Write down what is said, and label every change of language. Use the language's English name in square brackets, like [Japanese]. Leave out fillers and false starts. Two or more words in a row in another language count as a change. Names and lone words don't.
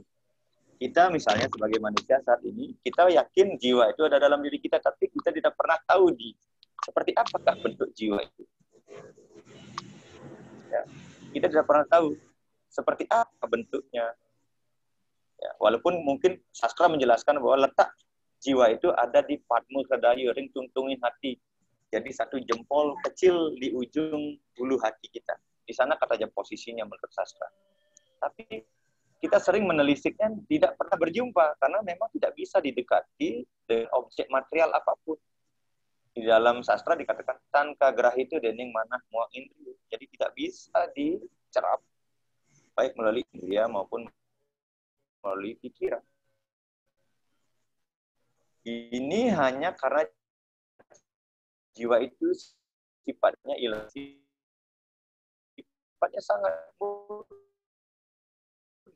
[Indonesian] Kita misalnya sebagai manusia saat ini, kita yakin jiwa itu ada dalam diri kita, tapi kita tidak pernah tahu seperti apakah bentuk jiwa itu. Ya, kita tidak pernah tahu seperti apa bentuknya. Ya, walaupun mungkin sastra menjelaskan bahwa letak jiwa itu ada di Padma Sadayu, [Balinese] ring tungtungin hati. [Indonesian] Jadi satu jempol kecil di ujung bulu hati kita. Di sana katanya posisinya menurut sastra. Tapi kita sering menelisiknya tidak pernah berjumpa karena memang tidak bisa didekati dengan objek material apapun. [Kawi] Di dalam sastra dikatakan tanka gerah itu dening manah mua indri. [Indonesian] Jadi tidak bisa dicerap baik melalui indria maupun melalui pikiran. Ini hanya karena jiwa itu sifatnya ilahi, sifatnya sangat murni.